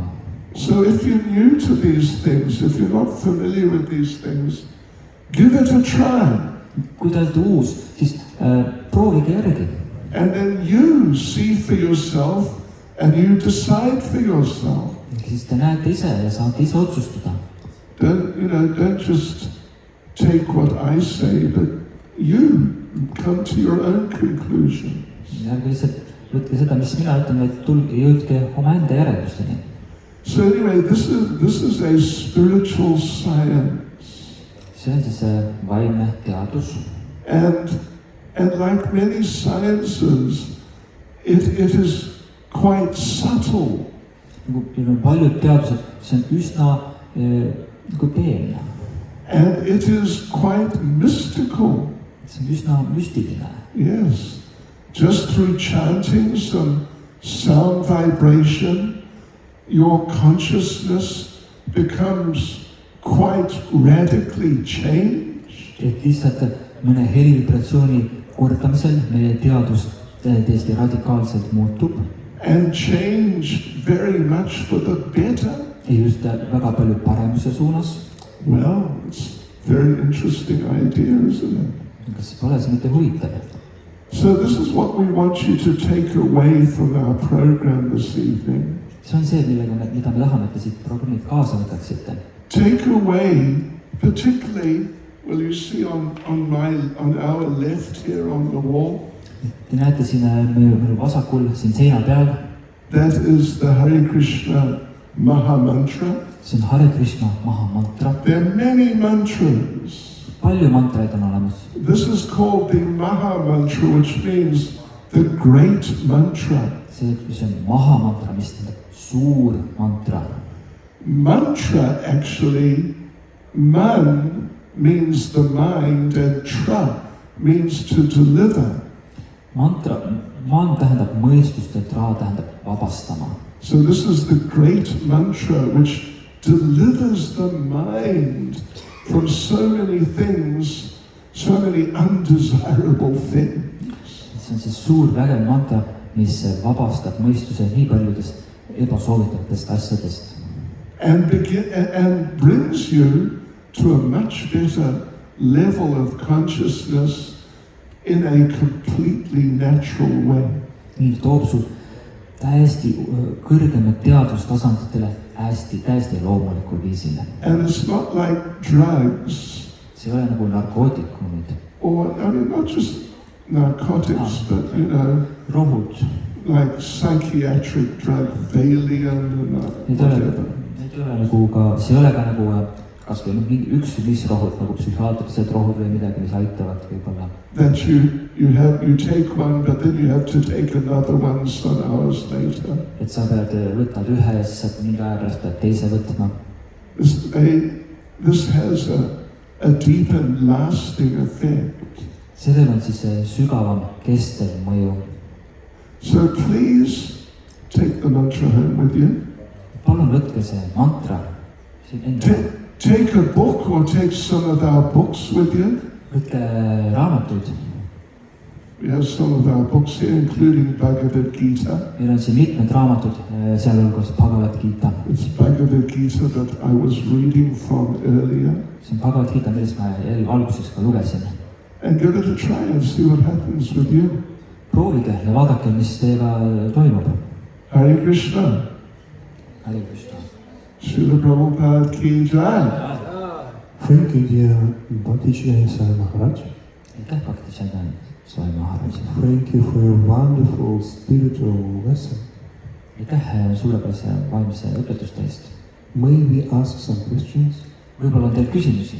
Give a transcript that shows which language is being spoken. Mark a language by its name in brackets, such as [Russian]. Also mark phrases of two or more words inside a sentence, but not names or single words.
[English] So if you're new to these things, if you're not familiar with these things, give it a try. [Estonian] Kui te olete uus, siis proovige järgi. [English] And then you see for yourself and you decide for yourself. [Estonian] Siis te näete ise ja saate ise otsustada. [English] Don't just take what I say, but you come to your own conclusion. [Estonian] Ärge lihtsalt võtke seda, mis mina ütlen, vaid jõudke omaenda järeldusteni. [English] So anyway, this is a spiritual science. [Estonian] See on siis vaimne teadus. [English] And like many sciences, it is quite subtle. [Estonian] Paljud teadused, see on üsna peemne. [English] And it is quite mystical. [Estonian] See on üsna müstiline. [English] Yes. Just through chanting some sound vibration, your consciousness becomes quite radically changed. [Estonian] Et lihtsalt mõne helivibratsiooni kordamisel meie teadus täiesti radikaalselt muutub. [English] And changed very much for the better. [Estonian] Ja just väga palju paremuse suunas. [English] Well, it's a very interesting idea, isn't it? [Estonian] Kas pole see mitte huvitav? [English] So this is what we want you to take away from our program this evening. [Estonian] See on see, mida me tahame, et te siit programmid kaasa võtaksite. [English] Take away, particularly, well, you see on our left here on the wall. [Estonian] Te näete siin minu vasakul, siin seina peal. [English] That is the Hare Krishna Maha Mantra. [Estonian] See on Hare Krishna Maha Mantra. [English] There are many mantras. [Estonian] Palju mantraid on olemas. [English] This is called the Maha Mantra, which means the great mantra. [Estonian] See on Maha Mantra, mis tähendab suur mantra. [English] Mantra actually, man means the mind and tra means to deliver. [Estonian] Man tähendab mõistust ja tra tähendab vabastama. [English] So this is the great mantra which delivers the mind from so many things, so many undesirable things. [Estonian] See on siis suur vägev mantra, mis vabastab mõistuse nii paljudest ebasoovitavatest asjadest. [English] and brings you to a much better level of consciousness in a completely natural way. [Estonian] nii toob su täiesti kõrgemat teadustasanditele täiesti loomulikul viisil. [English] And it's not like drugs. [Estonian] See ei ole nagu narkootikumid. [English] Or, I mean, not just narcotics, but, you know, [Estonian] rohud. [English] like psychiatric drug, Valium and whatever. [Estonian] Need ei ole nagu ka, see ei ole ka nagu kas või mis rohud, nagu psühhiaatrilised rohud või midagi, mis aitavad võib-olla. [English] That you take one, but then you have to take another one some hours later. [Estonian] Et sa pead võtad ühe ja siis saad mingi aja pärast pead teise võtma. [English] This has a deep and lasting effect. [Estonian] Sellel on siis sügavam kestev mõju. [English] So please take the mantra home with you. [Estonian] Palun võtke see mantra. [English] Take a book or take some of our books with you. [Estonian] Võtke raamatuid. [English] We have some of our books here, including Bhagavad Gita. [Estonian] Meil on siin mitmed raamatud, sealhulgas Bhagavad Gita. [English] It's Bhagavad Gita that I was reading from earlier. [Estonian] See on Bhagavad Gita, millest ma alguses ka lugesin. [English] And give it a try and see what happens with you. [Estonian] Proovige ja vaadake, mis teiega toimub. [English] Hare Krishna. [Estonian] Hare Krishna. [Hindi] Srila Prabhupada ki jai. [English] Thank you, dear Bhakti Sai Maharaj. [Estonian] Aitäh, Bhakti Sai Maharaj. [English] Thank you for your wonderful spiritual lesson. [Estonian] Aitäh suurepärase vaimse õpetuste eest. [English] May we ask some questions? [Estonian] Võib-olla on teil küsimusi?